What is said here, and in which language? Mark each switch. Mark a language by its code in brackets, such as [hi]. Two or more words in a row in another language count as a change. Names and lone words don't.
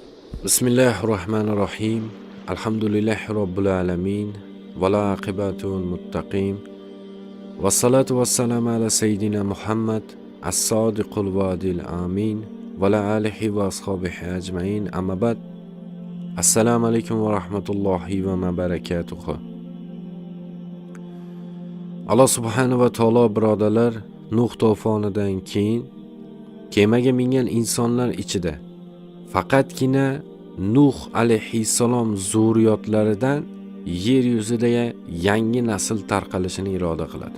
[ar] بسم الله الرحمن الرحيم. الحمد لله رب العالمين. والعاقبة للمتقين. والصلاة والسلام على سيدنا محمد الصادق الوعد الأمين. وعلى آله وأصحابه أجمعين. أما بعد. السلام عليكم ورحمة الله وبركاته. الله سبحانه وتعالى [uz] birodalar, Nuh to'fonidan keyin kemaga mingan insonlar ichida faqatgina Nuh alayhissalom zurriyotlaridan yer yuzida yangi nasl tarqalishini iroda qiladi.